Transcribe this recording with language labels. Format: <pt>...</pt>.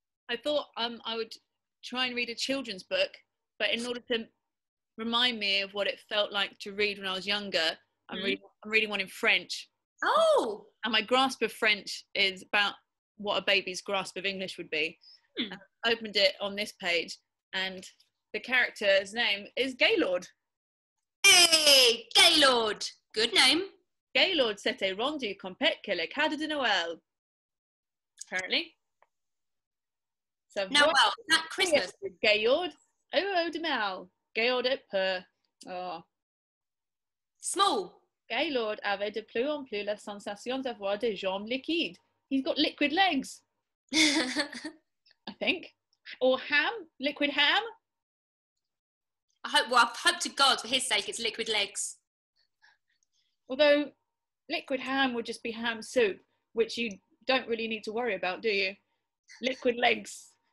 <en>I thought I would try and read a children's book, but in order to remind me of what it felt like to read when I was younger, I'm reading one in French. Oh! And my grasp of French is about what a baby's grasp of English would be. I opened it on this page, and the character's name is Gaylord. Hey, Gaylord! Good name.</en> <fr>Gaylord s'était rendu compte que le cadeau de Noël.</fr> <en>Apparently. So Now, well, that Christmas. Gaylord, oh de mal. Gaylord et peu. Oh. Small.</en> <fr>Gaylord avait de plus en plus la sensation d'avoir des jambes liquides.</fr> <en>He's got liquid legs, I think. Or ham, liquid ham. I hope to God, for his sake, it's liquid legs. Although liquid ham would just be ham soup, which you don't really need to worry about, do you? Liquid legs.</en>